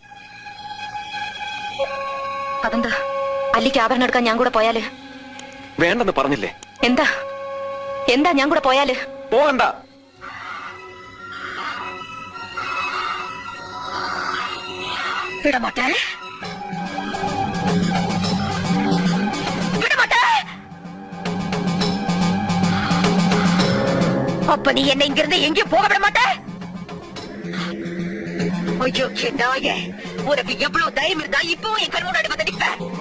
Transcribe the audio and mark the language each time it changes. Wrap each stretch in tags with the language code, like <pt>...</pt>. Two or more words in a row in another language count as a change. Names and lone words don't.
<ml>അതെന്താ? അല്ലിക്ക് ആഭരണം എടുക്കാൻ ഞാൻ കൂടെ പോയാല്? വേണ്ടെന്ന് പറഞ്ഞില്ലേ? എന്താ എന്താ ഞാൻ കൂടെ പോയാല്? പോകണ്ട.</ml> <ta>വിടമാട്ടെ, அப்ப நீ என்ன இங்கிருந்து எங்கேயும் போக விட மாட்ட? ஐயோ நாயே, உனக்கு எவ்வளவு தைரியம் இருந்தா இப்போ என் கண் முன்னாடி வந்து நிப்ப?</ta>